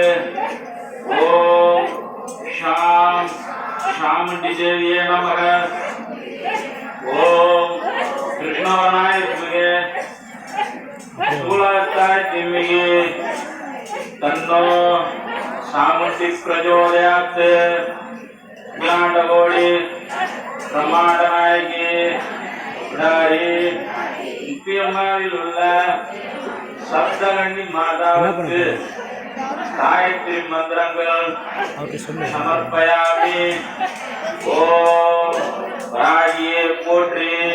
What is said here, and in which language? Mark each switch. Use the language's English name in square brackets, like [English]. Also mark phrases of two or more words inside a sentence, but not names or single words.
[Sanskrit] ओम शां शामुण्डी देव्यै नमः। ओम कृष्णवर्णाय विद्महे शूलहस्ताय धीमहि तन्नो सामुण्डी प्रचोदयात्। [Tamil] विराटगौरी பிரமாடநாயகி விடாரி முக்கியமாவில் உள்ள சப்தகண்ணி மாதாவுக்கு காயத்ரி மந்திரங்கள் சமர்ப்பயாமி. ஓம் ராகியே போற்றி.